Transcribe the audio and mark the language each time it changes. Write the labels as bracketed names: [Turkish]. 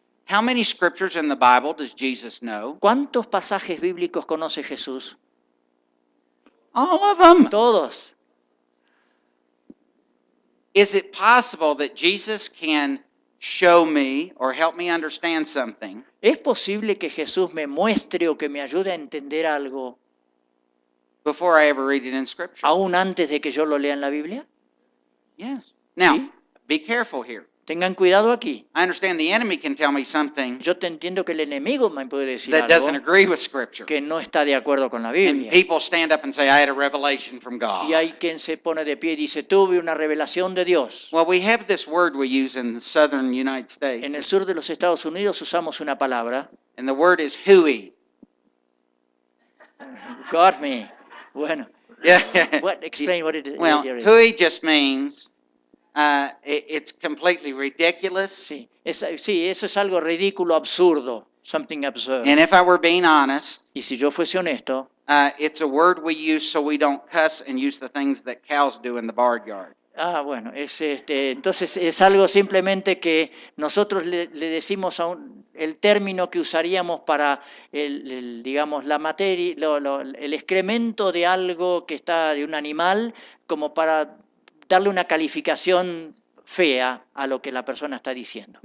[English] How many scriptures in the Bible does Jesus know? [Spanish] ¿Cuántos pasajes bíblicos conoce Jesús? [English] All of them. [Spanish] Todos. [English] Is it possible that Jesus can show me or help me understand something [Spanish] ¿Es posible que Jesús me muestre o que me ayude a entender algo [English] before I ever read it in Scripture? [Spanish] aún antes de que yo lo lea en la Biblia? [English] Yes. Now, [Spanish] Sí. [English] be careful here. [Spanish] Tengan cuidado aquí. [English] I understand the enemy can tell me something [Spanish] Yo te entiendo que el enemigo me puede decir [English] that doesn't [Spanish] algo [English] agree with Scripture. [Spanish] que no está de acuerdo con la [English] And [Spanish] Biblia. [English] people stand up and say, I had a revelation from God. [Spanish] Y hay quien se pone de pie y dice, tuve una revelación de Dios. [English] Well, we have this word we use in the southern United [Spanish] En el [English] States, [Spanish] sur de los Estados Unidos usamos una palabra, [English] and the word is hooey. got me. [Spanish] Bueno, [English] Yeah. explain what it Well, is. hooey just means it's completely ridiculous. [Spanish] Sí, sí, eso es algo ridículo, absurdo, [English] something absurd. And if I were being honest, [Spanish] Y si yo fuese honesto, [English] it's a word we use so we don't cuss and use the things that cows do in the barnyard. [Spanish] bueno, entonces es algo simplemente que nosotros le decimos el término que usaríamos para digamos, la materia, el excremento de algo que está de un animal, como para darle una calificación fea a lo que la persona está diciendo.